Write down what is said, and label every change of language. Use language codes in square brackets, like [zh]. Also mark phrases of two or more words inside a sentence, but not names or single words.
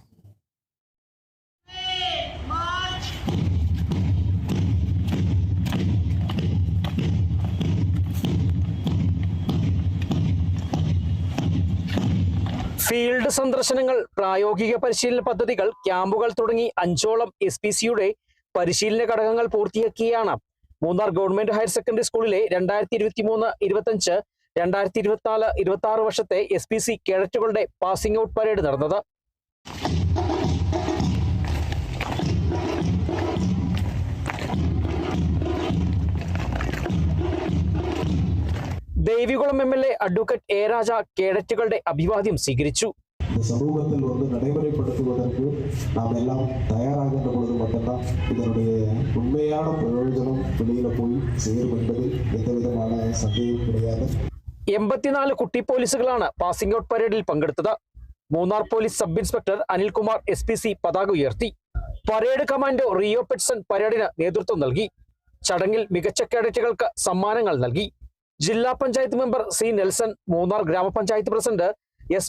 [ml] ഫീൽഡ് സന്ദർശനങ്ങൾ, പ്രായോഗിക പരിശീലന പദ്ധതികൾ, ക്യാമ്പുകൾ തുടങ്ങി 5ഓളം SPCയുടെ പരിശീലന ഘടകങ്ങൾ പൂർത്തിയാക്കിയാണ് മൂന്നാർ ഗവൺമെന്റ് ഹയർ സെക്കൻഡറി സ്കൂളിലെ 2023, 25, 2024, 26 വർഷത്തെ SPC കേഡറ്റുകളുടെ [en] passing out parade [ml] നടന്നത്. ദേവികുളം MLA അഡ്വക്കേറ്റ് എ രാജ കേഡറ്റുകളുടെ അഭിവാദ്യം സ്വീകരിച്ചു. [ta] சமூகத்தில் நடைமுறைப்படுத்துவதற்கு நாம் எல்லாம் தயாராகின்ற பொழுது மட்டும்தான் இதனுடைய உண்மையான பிரயோஜனம் வெளியில போய் சேரும் என்பதில் எந்தவிதமான சந்தேகம் கிடையாது. [ml] 84 കുട്ടി പോലീസുകളാണ് [en] passing out [ml] പരേഡിൽ പങ്കെടുത്തത്. മൂന്നാർ പോലീസ് [en] sub inspector [ml] അനിൽകുമാർ SPC പതാക ഉയർത്തി. [en] parade commando [ml] റിയോ പെറ്റ്സൺ പരേഡിന് നേതൃത്വം നൽകി. ചടങ്ങിൽ മികച്ച കേഡറ്റുകൾക്ക് സമ്മാനങ്ങൾ നൽകി. ജില്ലാ പഞ്ചായത്ത് മെമ്പർ C. നെൽസൺ, മൂന്നാർ ഗ്രാമപഞ്ചായത്ത് പ്രസിഡന്റ് S.